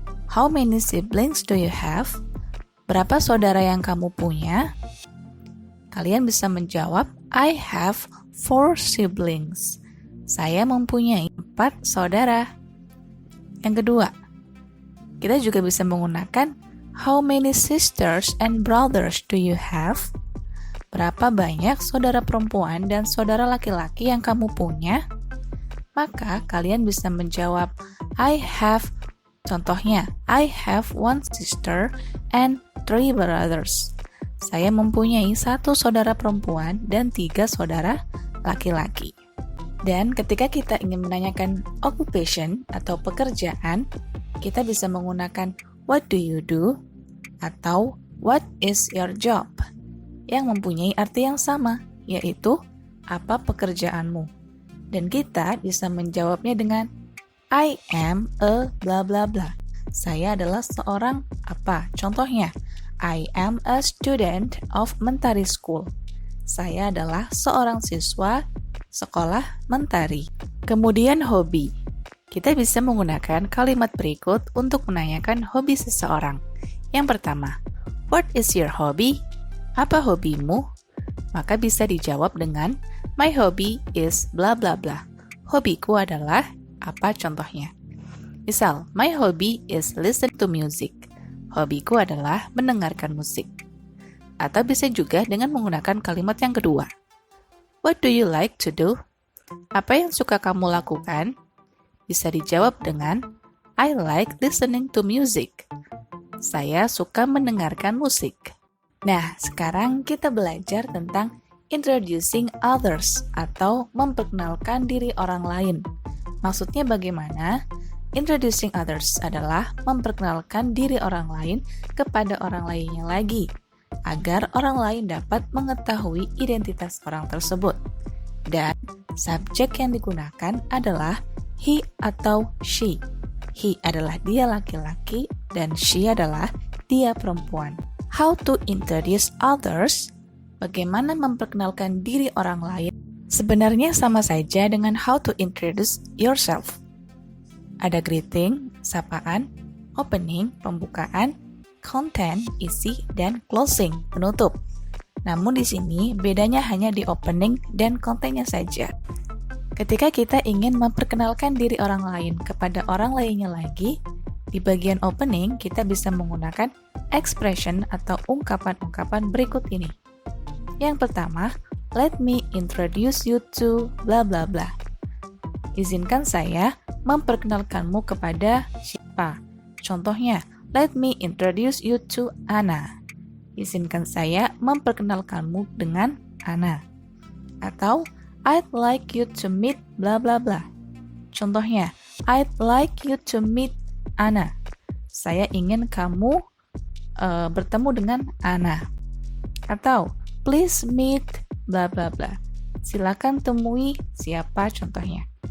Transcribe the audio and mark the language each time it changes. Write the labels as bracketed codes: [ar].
[en] How many siblings do you have? [id] Berapa saudara yang kamu punya? Kalian bisa menjawab [en] I have 4 siblings. [id] Saya mempunyai 4 saudara. Yang kedua, kita juga bisa menggunakan [en] How many sisters and brothers do you have? [id] Berapa banyak saudara perempuan dan saudara laki-laki yang kamu punya? Maka kalian bisa menjawab [en] I have, contohnya I have 1 sister and 3 brothers. [id] Saya mempunyai 1 saudara perempuan dan 3 saudara laki-laki. Dan ketika kita ingin menanyakan occupation atau pekerjaan, kita bisa menggunakan [en] What do you do? [id] Atau [en] What is your job? [id] Yang mempunyai arti yang sama, yaitu apa pekerjaanmu. Dan kita bisa menjawabnya dengan [en] I am a bla bla bla. [id] Saya adalah seorang apa? [en] Contohnya, I am a student of Mentari School. [id] Saya adalah seorang siswa sekolah Mentari. Kemudian hobi. Kita bisa menggunakan kalimat berikut untuk menanyakan hobi seseorang. Yang pertama, [en] What is your hobby? [id] Apa hobimu? Maka bisa dijawab dengan [en] My hobby is bla bla bla. [id] Hobiku adalah apa contohnya? [en] Misal, my hobby is listen to music. [id] Hobiku adalah mendengarkan musik. Atau bisa juga dengan menggunakan kalimat yang kedua. [en] What do you like to do? [id] Apa yang suka kamu lakukan? [en] Bisa dijawab dengan I like listening to music. [id] Saya suka mendengarkan musik. Nah, sekarang kita belajar tentang introducing others atau memperkenalkan diri orang lain. Maksudnya bagaimana? Introducing others adalah memperkenalkan diri orang lain kepada orang lainnya lagi, agar orang lain dapat mengetahui identitas orang tersebut. Dan subjek yang digunakan adalah he atau she. He adalah dia laki-laki dan she adalah dia perempuan. [en] How to introduce others? [id] Bagaimana memperkenalkan diri orang lain? Sebenarnya sama saja dengan [en] how to introduce yourself. [id] Ada greeting, sapaan, opening, pembukaan, content, isi, dan closing, penutup. Namun di sini bedanya hanya di opening dan kontennya saja. Ketika kita ingin memperkenalkan diri orang lain kepada orang lainnya lagi, di bagian opening kita bisa menggunakan expression atau ungkapan-ungkapan berikut ini. Yang pertama, [en] let me introduce you to bla bla bla. [id] Izinkan saya memperkenalkanmu kepada siapa. [en] Contohnya, let me introduce you to Anna. [id] Izinkan saya memperkenalkanmu dengan Anna. [en] Atau, I'd like you to meet bla bla bla. Contohnya, I'd like you to meet Anna. [id] Saya ingin kamu bertemu dengan Anna. Atau, [en] please meet bla bla bla. [id] Silakan temui siapa contohnya.